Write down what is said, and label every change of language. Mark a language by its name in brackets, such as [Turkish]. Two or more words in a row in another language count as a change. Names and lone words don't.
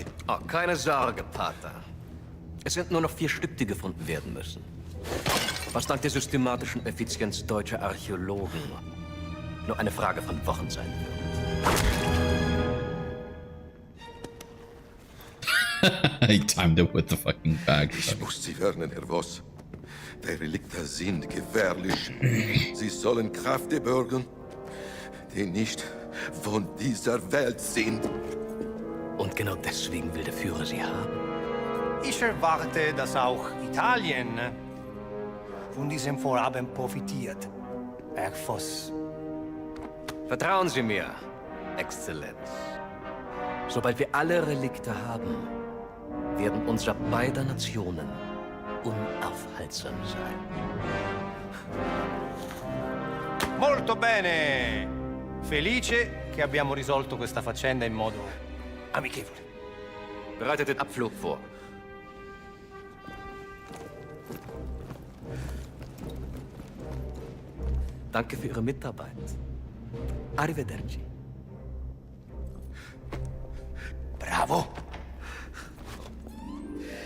[German] Oh, keine Sorge, Pater. Es sind nur noch 4 Stück, die gefunden werden müssen. Was dank der systematischen Effizienz deutscher Archäologen nur eine Frage von Wochen sein wird. [English] He timed it with the fucking bag. [German] Ich muss Sie warnen, Herr Voss. Die Relikte sind gefährlich. Sie sollen Kräfte bürgen, die nicht von dieser Welt sind. Und genau deswegen will der Führer sie haben. Ich erwarte, dass auch Italien von diesem Vorhaben profitiert, Herr Voss. Vertrauen Sie mir, Exzellenz. Sobald wir alle Relikte haben, werden unsere beider Nationen unaufhaltsam sein. [Italian] Molto bene! Felice che abbiamo risolto questa faccenda in modo amichevole. [German] Bereitet den Abflug vor. Danke für Ihre Mitarbeit. [Italian] Arrivederci. Bravo!